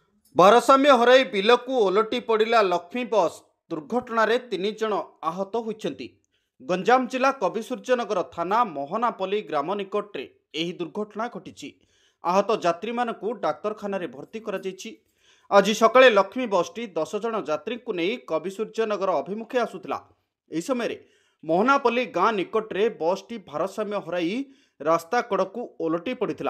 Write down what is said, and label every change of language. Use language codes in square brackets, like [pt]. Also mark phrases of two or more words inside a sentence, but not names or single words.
[or] ଭାରସାମ୍ୟ ହରାଇ ବିଲକୁ ଓଲଟି ପଡ଼ିଲା ଲକ୍ଷ୍ମୀ ବସ୍ ଦୁର୍ଘଟଣା ରେ 3 ଜଣ ଆହତ ହୋଇଛନ୍ତି। ଗଞ୍ଜାମ ଜିଲ୍ଲା କବିସୂର୍ଯ୍ୟନଗର ଥାନା ମୋହନାପଲ୍ଲୀ ଗ୍ରାମ ନିକଟରେ ଏହି ଦୁର୍ଘଟଣା ଘଟିଛି। आहत ଯାତ୍ରୀ ମାନଙ୍କୁ ଡାକ୍ତରଖାନାରେ ଭର୍ତ୍ତି କରାଯାଇଛି। ଆଜି ସକାଳେ ଲକ୍ଷ୍ମୀ ବସ୍ଟି 10 ଜଣ ଯାତ୍ରୀଙ୍କୁ ନେଇ କବିସୂର୍ଯ୍ୟନଗର ଅଭିମୁଖେ ଆସୁଥିଲା। ଏହି ସମୟରେ ମୋହନାପଲ୍ଲି ଗାଁ ନିକଟରେ ବସ୍ଟି ଭାରସାମ୍ୟ ହରାଇ ରାସ୍ତା କଡ଼କୁ ଓଲଟି ପଡ଼ିଥିଲା।